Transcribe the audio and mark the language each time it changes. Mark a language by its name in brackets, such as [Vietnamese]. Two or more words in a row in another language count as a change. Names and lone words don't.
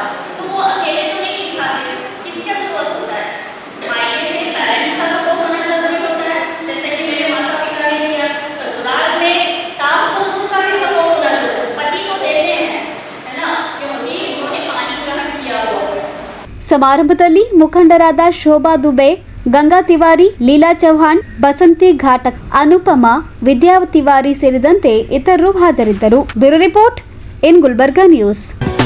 [Hindi] तो वो अकेले तो नहीं दिखाते, किसका जरूरत होता है? मायके से पेरेंट्स का सपोर्ट होना जरूरी होता है, जैसे कि मेरे माता पिता ने दिया। ससुराल में सास ससुर का भी सपोर्ट होना जरूरी है। पति को देते हैं, है ना, क्योंकि उन्होंने पानी ग्रहण किया हुआ है। [Kannada] ಸಮಾರಂಭದಲ್ಲಿ ಮುಖಂಡರಾದ ಶೋಭಾ ದುಬೆ, ಗಂಗಾ ತಿವಾರಿ, ಲೀಲಾ ಚೌಹಾಣ್, ಬಸಂತಿ ಘಾಟಕ್, ಅನುಪಮ, ವಿದ್ಯಾ ತಿವಾರಿ ಸೇರಿದಂತೆ ಇತರರು ಹಾಜರಿದ್ದರು. [English] Bureau report in Gulbarga News.